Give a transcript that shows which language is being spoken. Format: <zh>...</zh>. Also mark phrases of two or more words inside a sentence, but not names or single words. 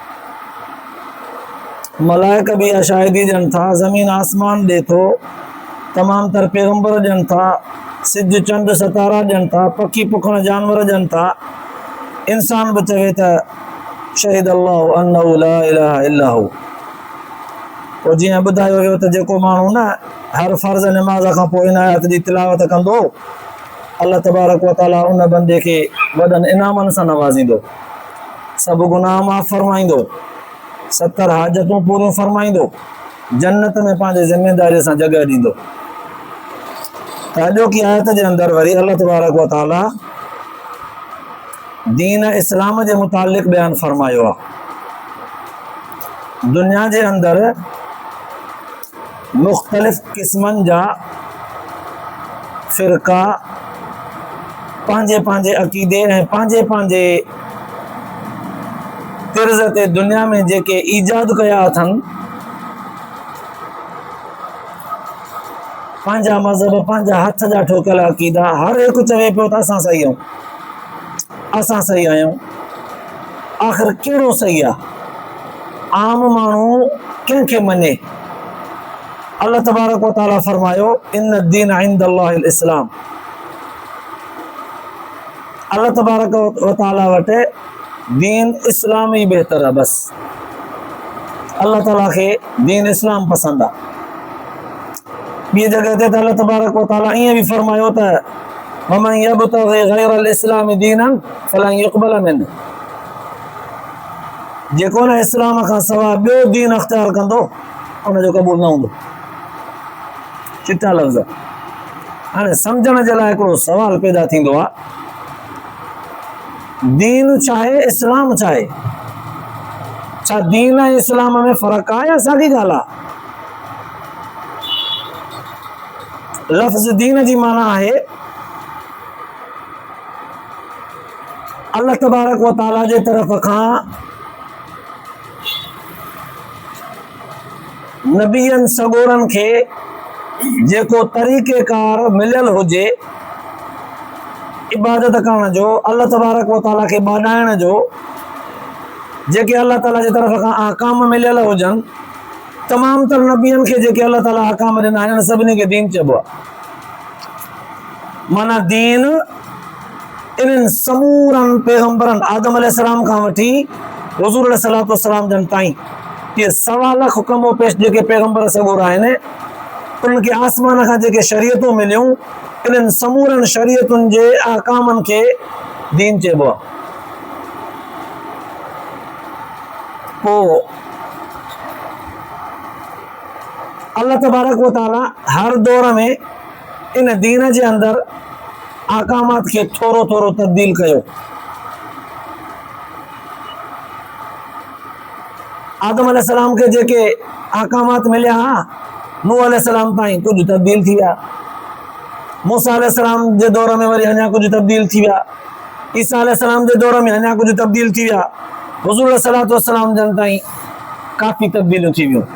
<sd>मलाइक बि इहा शाहिदी ॾियनि था, ज़मीन आसमान ॾिए थो, तमामु तर पैगंबर ॾियनि था, सिज चंड सितारा ॾियनि था, पखी पुखण जानवर ॾियनि था, इंसान बि चवे त</sd> <ar>شهد الله أنه لا إله إلا هو.</ar> <sd>पोइ जीअं ॿुधायो वियो त जेको माण्हू न हर फ़र्ज़ निमाज़ खां पोइ इन आयत जी तिलावत कंदो,</sd> <ar>الله تبارك وتعالى</ar> <sd>उन बंदे खे वॾनि इनामनि सां नवाज़ींदो, सभु गुनाह माफ़ फरमाईंदो, 70 हाजतूं पूरियूं फरमाईंदो, जन्नत में पंहिंजे ज़िमेदारीअ सां जॻह ॾींदो। त अॼोकी आयत जे अंदरि वरी</sd> <ar>الله تبारक وتعالى</ar> <sd>दीन इस्लाम जे मुतालिक़ बयानु फरमायो आहे। दुनिया जे अंदरि मुख़्तलिफ़ क़िस्मनि जा फ़िरका पंहिंजे पंहिंजे अक़ीदे ऐं पंहिंजे पंहिंजे तिर्ज़ ते दुनिया में जेके ईजाद कया अथनि, पंहिंजा मज़हब, पंहिंजा हथ जा ठोकियल अक़ीदा, हर हिकु चवे पियो त असां सही आहियूं, असां सही आहियूं। आख़िर कहिड़ो सही आहे? आम माण्हू कंहिंखे मञे?</sd> <ar>الله تبارك وتعالى</ar> <sd>फरमायो</sd> <ar>إن الدين عند الله الإسلام. الله تبارك وتعالى</ar> <sd>वटि दीन इस्लाम ई बहितर आहे। बस अल्लाह ताला खे दीन इस्लाम पसंदि आहे। ॿी जॻह ते त</sd> <ar>الله تبارك وتعالى</ar> <sd>ईअं बि फरमायो त</sd> <ar>ومن يبتغ غير الإسلام دينا فلن يقبل منه.</ar> <sd>जेको न इस्लाम खां सवाइ ॿियो दीन अख़्तियार कंदो उनजो क़बूल न हूंदो। चिटा लफ़्ज़। हाणे सम्झण जे लाइ हिकिड़ो सवाल पैदा थींदो आहे, दीन छा आहे, इस्लाम छा आहे? छा दीन ऐं इस्लाम में फ़र्क़ु आहे या साॻी ॻाल्हि आहे? लफ़्ज़ दीन जी माना आहे</sd> <ar>الله تبارك وتعالى</ar> <sd>जे तरफ़ खां नबियनि सॻोरनि खे जेको तरीक़ेकार मिलियल हुजे इबादत करण जो,</sd> <ar>الله تبارك وتعالى</ar> <sd>खे ॿाॾाइण जो, जेके अल्लाह ताला जे तरफ़ खां अहकाम मिलियल हुजनि, तमामु तर नबियनि खे जेके अल्लाह ताला अहकाम ॾिना आहिनि सभिनी खे दीन चइबो आहे। माना दीन इन्हनि समूरनि पैगंबरनि आदम अलैहिस्सलाम खां वठी हुज़ूर</sd> <ar>عليه الصلاة والسلام</ar> <sd>जन ताईं इहे 1.25 लाख हुकमो पेश जेके पैगंबर सॻोर आहिनि, उन्हनि खे आसमान खां जेके शरीयतूं मिलियूं, इन्हनि समूरनि शरीयतुनि जे अहकामनि खे दीन चइबो आहे। पोइ</sd> <ar>الله تبارك وتعالى</ar> <sd>हर दौर में इन दीन जे अंदरि अहकामात खे थोरो थोरो तब्दील कयो। आदम अलैहिस्सलाम खे जेके अहकामात मिलिया हा, नूह अलैहिस्सलाम ताईं कुझु तब्दील थी विया, मूसा अलैहिस्सलाम जे दौर में वरी अञा कुछ तब्दील थी विया, ईसा अलैहिस्सलाम जे दौर में अञा कुछ तब्दील थी विया, हुज़ूर</sd> <ar>صلى الله عليه وسلم</ar> <sd>जन ताईं काफ़ी तब्दीलियूं थी वियूं।</sd>